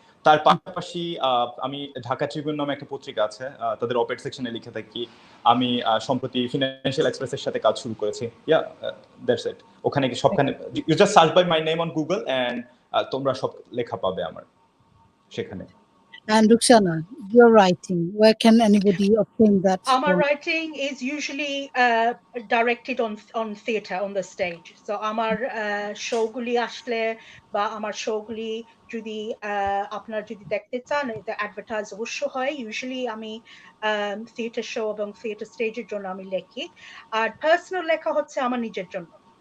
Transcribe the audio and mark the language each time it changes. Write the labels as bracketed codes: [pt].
[bn] তার পাশাপাশি আমি ঢাকা ট্রিবিউন নামে একটা পত্রিকা আছে, তাদের অপেড সেকশনে লিখে থাকি। আমি সম্প্রতি ফিনান্সিয়াল এক্সপ্রেসের সাথে কাজ শুরু করেছি। [en] Yeah, that's it. [bn] ওখানে সবখানে [en] you just search by my name on Google and [bn] তোমরা সব লেখা পাবে আমার সেখানে। [en] And Ruksana, your writing, where can anybody obtain that? Our writing is usually directed on theatre, on the stage. [bn] So আমার শোগুলি আসলে বা আমার শোগুলি যদি আপনারা যদি দেখতে চান, এটা অ্যাডভার্টাইজ অবশ্য হয়। ইউজুয়ালি আমি থিয়েটার শো এবং থিয়েটার স্টেজের জন্য আমি লেখি, আর পার্সোনাল লেখা হচ্ছে আমার নিজের জন্য।